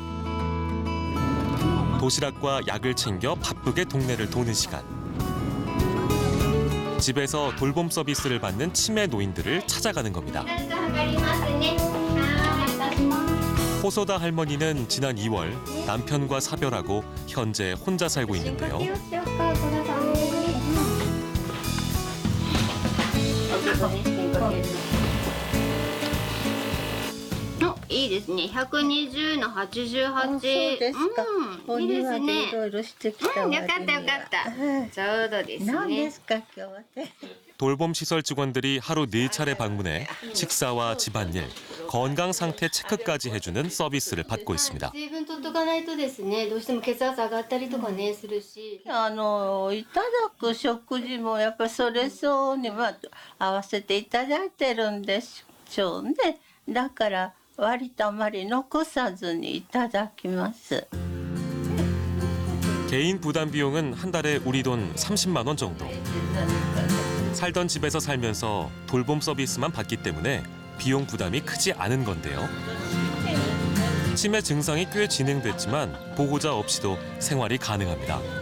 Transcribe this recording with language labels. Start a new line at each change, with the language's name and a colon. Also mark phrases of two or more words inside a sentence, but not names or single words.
Korean: 도시락과 약을 챙겨 바쁘게 동네를 도는 시간. 집에서 돌봄 서비스를 받는 치매 노인들을 찾아가는 겁니다. 호소다 할머니는 지난 2월 남편과 사별하고 현재 혼자 살고 있는데요.
Japanese: いいですね。120の88。そうですか。いいですね。いろいろしてきた。よかったよかった。ちょうどですね。何ですか今日は。
Korean: 돌봄 시설 직원들이 하루 4차례 방문해 식사와 집안일, 건강 상태 체크까지 해주는 서비스를 받고 있습니다.
Japanese: 水分取っとかないとですね、どうしても血圧上がったりとかねするし。いただく食事もやっぱりそれ相応に合わせていただいてるんでしょうね。だから割とあまり残さずにいただきます。
Korean: 개인 부담 비용은 한 달에 우리 돈 30만 원 정도. 살던 집에서 살면서 돌봄 서비스만 받기 때문에 비용 부담이 크지 않은 건데요. 치매 증상이 꽤 진행됐지만 보호자 없이도 생활이 가능합니다.